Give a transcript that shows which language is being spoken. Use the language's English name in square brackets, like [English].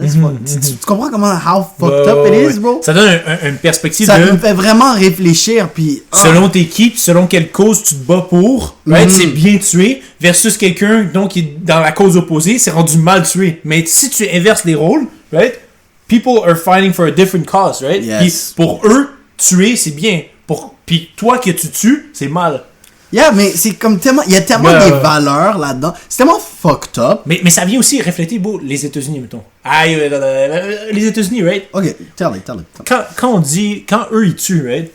[French] Tu comprends comment, [English] how fucked up it is, bro? [French] Ça donne une perspective ça me fait vraiment réfléchir, puis... Selon tes qui, puis selon quelle cause tu te bats pour, right? C'est bien tué, versus quelqu'un donc qui est dans la cause opposée, c'est rendu mal tué. Mais si tu inverses les rôles, right? [English] People are fighting for a different cause, right? Yes. [French] Puis pour eux, tuer, c'est bien. Puis toi que tu tues, c'est mal. Yeah, mais c'est comme tellement... Il y a tellement des valeurs là-dedans. C'est tellement fucked up. Mais ça vient aussi refléter, les États-Unis, mettons. Les États-Unis, right? [English] Ok, tell it. [French] Quand on dit... Quand eux, ils tuent, right?